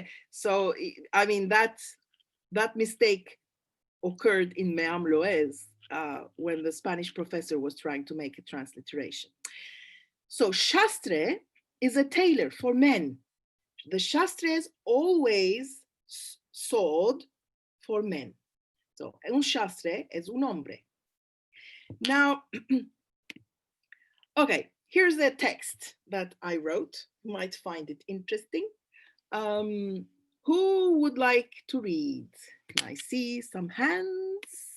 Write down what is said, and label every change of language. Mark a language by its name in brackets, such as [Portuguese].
[English] So, I mean, that mistake occurred in Meam Loez when the Spanish professor was trying to make a transliteration. So shastre is a tailor for men. The shastres always sewed for men. [Ladino] So un shastre es un hombre. [English] Now, okay, here's the text that I wrote. You might find it interesting. Who would like to read? Can I see some hands?